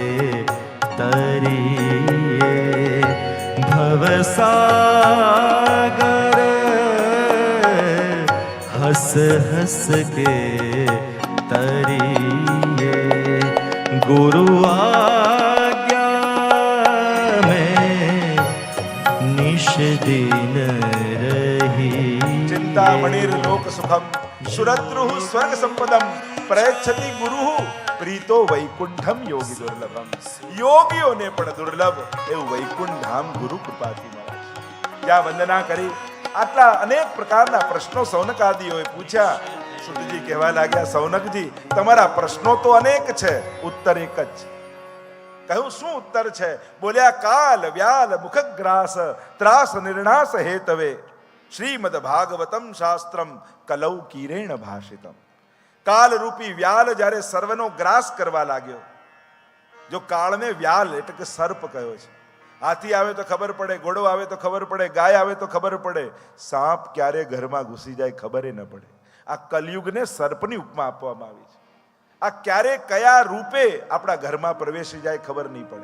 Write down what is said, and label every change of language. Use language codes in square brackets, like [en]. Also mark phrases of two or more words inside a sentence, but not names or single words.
[hi] तरिए, भवसागर हस हस के तरिए, गुरु आज्ञा में निश दिन रही. [sa] चिंतामणिर लोक सुखम सुरद्रुः स्वर्ग संपदम प्रयच्छति गुरुः પ્રીતો વૈકુંઠમ યોગી દુર્લભમ. [gu] યોગીઓને પણ દુર્લભ એવું વૈકુંઠ ધામ ગુરુ કૃપાથી મળે. ત્યાં વંદના કરી આટલા અનેક પ્રકારના પ્રશ્નો સૌનકાદીઓએ પૂછ્યા. સુતજી કહેવા લાગ્યા, સૌનકજી તમારા પ્રશ્નો તો અનેક છે, ઉત્તર એક જ છે. કહ્યું શું ઉત્તર છે? બોલ્યા, [sa] કાલ વ્યાલ મુખગ્રાસ ત્રાસ નિર્ણાસ હેતવે શ્રીમદ ભાગવતમ શાસ્ત્રમ કલૌ કીરેણ ભાષિતમ. [gu] કાલ રૂપી વ્યાલ જ્યારે સર્વનો ગ્રાસ કરવા લાગ્યો. જો કાળને વ્યાલ એટલે કે સર્પ કહ્યો છે. હાથી આવે તો ખબર પડે, ઘોડો આવે તો ખબર પડે, ગાય આવે તો ખબર પડે, સાપ ક્યારે ઘરમાં ઘૂસી જાય ખબર ન પડે. આ કલયુગને સર્પની ઉપમા આપવામાં આવી છે. આ ક્યારે કયા રૂપે આપણા ઘરમાં પ્રવેશી જાય ખબર નહીં પડે.